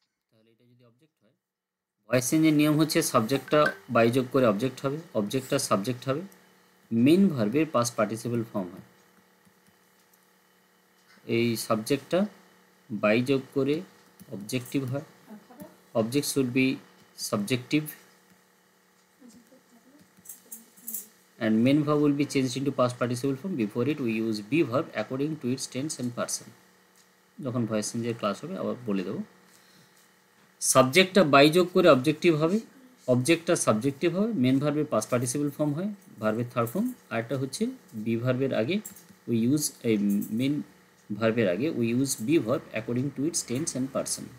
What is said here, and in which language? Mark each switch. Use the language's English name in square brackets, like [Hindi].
[Bangla] তাহলে এটা যদি অবজেক্ট হয়, ভয়েস চেঞ্জের নিয়ম হচ্ছে সাবজেক্টটা বাই যোগ করে অবজেক্ট হবে, অবজেক্টটা সাবজেক্ট হবে, মেন ভার্বের পাস্ট পার্টিসিপল ফর্ম হয়। এই সাবজেক্টটা বাই যোগ করে অবজেক্টিভ হয়, [English] Object should be subjective and main verb will be changed into past participle form. Before it we use be verb according to its tense and person. [Bangla] যখন voice চেঞ্জের class হবে আবার বলে দেবো। সাবজেক্টটা বাই যোগ করে অবজেক্টিভ হবে, অবজেক্টটা সাবজেক্টিভ হবে, মেন ভার্বের পাস্ট পার্টিসিপল ফর্ম হয়, ভার্বের থার্ড ফর্ম, আরেকটা হচ্ছে বি ভার্বের আগে [English] We use এই main ভার্বের আগে we use be verb according to its tense and person.